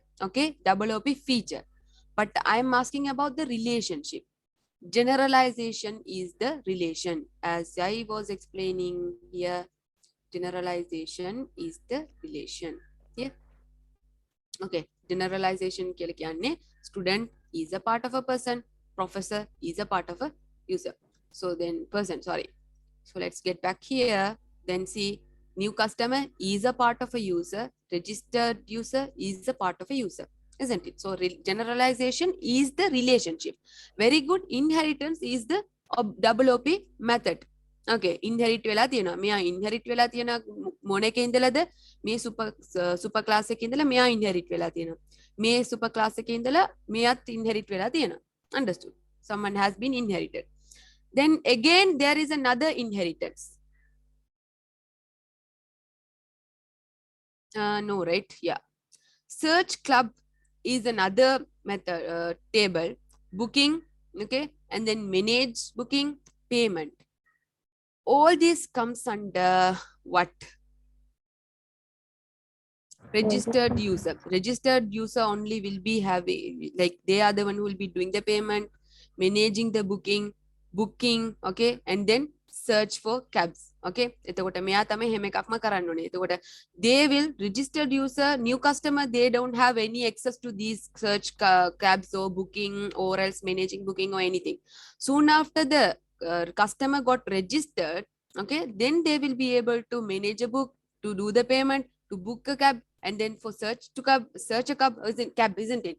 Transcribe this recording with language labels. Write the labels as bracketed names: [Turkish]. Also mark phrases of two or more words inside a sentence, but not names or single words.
[English] Okay, double OP feature. But I'm asking about the relationship. Generalization is the relation. As I was explaining here, generalization is the relation. Yeah. Okay, generalization [Sinhala] කියලා කියන්නේ [English] student is a part of a person, professor is a part of a user. So then person, sorry. So let's get back here. Then see, new customer is a part of a user, registered user is a part of a user, isn't it? So generalization is the relationship. Very good. Inheritance is the double OP method. [Sinhala] Okay, inherit වෙලා තියෙනවා. මෙයා inherit වෙලා තියෙන මොන එකේ ඉඳලාද? මේ super class එකේ ඉඳලා මෙයා inherit වෙලා තියෙනවා. මේ super class එකේ ඉඳලා මෙයාත් inherit වෙලා තියෙනවා. [English] Understood? Someone has been inherited. Then again there is another inheritance. No, right? Yeah. Search club is another method, table. Booking, okay, and then manage booking, payment. All this comes under what? Registered user. Registered user only will be having, like they are the one who will be doing the payment, managing the booking, okay, and then search for cabs. [Sinhala] Okay, එතකොට මෙයා තමයි හැම එකක්ම කරන්න ඕනේ. [English] එතකොට they will, registered user, new customer, they don't have any access to these search cabs or booking or else managing booking or anything. Soon after the customer got registered, okay, then they will be able to manage a book, to do the payment, to book a cab, and then for search a cab, isn't it?